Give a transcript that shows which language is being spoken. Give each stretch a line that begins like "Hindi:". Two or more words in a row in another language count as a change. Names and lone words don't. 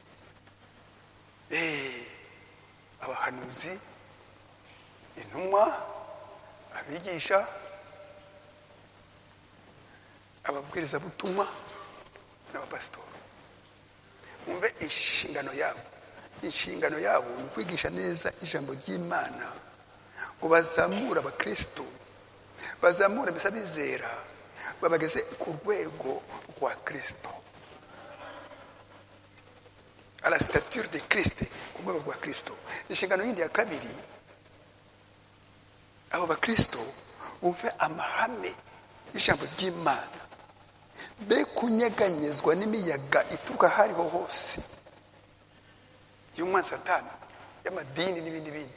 Kinyarwanda: Abahanuzi, intumwa, abigisha, ababwiriza butumwa n'abapasitori. Umve inshingano yabo ni ukwigisha neza ijambo ry'Imana, ngo bazamure abakristo, bazamure mbese abizera babageze ku rwego rwa Kristo,
French: à la stature de Christ,
Kinyarwanda: ku rwego rwa Kristo. Inshingano yindi ya kabiri, abo bakristo bumve amahame y'ijambo ry'Imana, be kunyeganyezwa n'imiyaga ituruka hariho hose y'umwanzi Satani, y'amadini n'ibindi bindi.